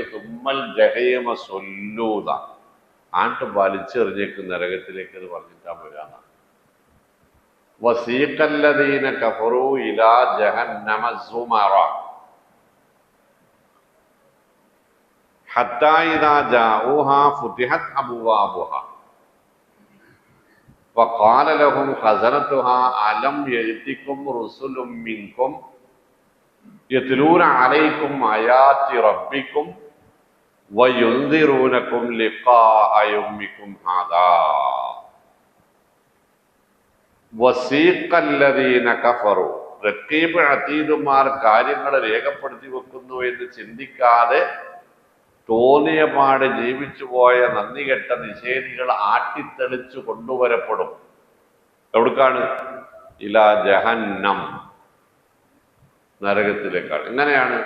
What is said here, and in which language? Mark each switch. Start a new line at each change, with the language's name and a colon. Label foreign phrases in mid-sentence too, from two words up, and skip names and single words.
Arabic: ثم الجحيم صلوه,
Malayalam: ആട്ട് വലിച്ചെറിഞ്ഞേക്ക് നരകത്തിലേക്ക് എന്ന് പറഞ്ഞിട്ടാ വരാന്നാണ്.
Arabic: وسيق الذين كفروا إلى جهنم زمرا حتى إذا جاءوها فتحت أبوابها وقال لهم خزنتها ألم يأتكم رسل منكم يتلون عليكم آيات ربكم وينذرونكم لقاء يومكم هذا وسيق الذين كفروا
Malayalam: റഖീബ് അതീദുമാർ കാര്യങ്ങൾ രേഖപ്പെടുത്തി വെക്കുന്നു എന്ന് ചിന്തിക്കാതെ തോന്നിയ പാട് ജീവിച്ചു പോയ നന്ദി കെട്ട നിഷേധികൾ ആട്ടിത്തെളിച്ചു കൊണ്ടുവരപ്പെടും. എവിടേക്കാണ്?
Arabic: إلى جهنم,
Malayalam: നരകത്തിലേക്കാണ്. എങ്ങനെയാണ്?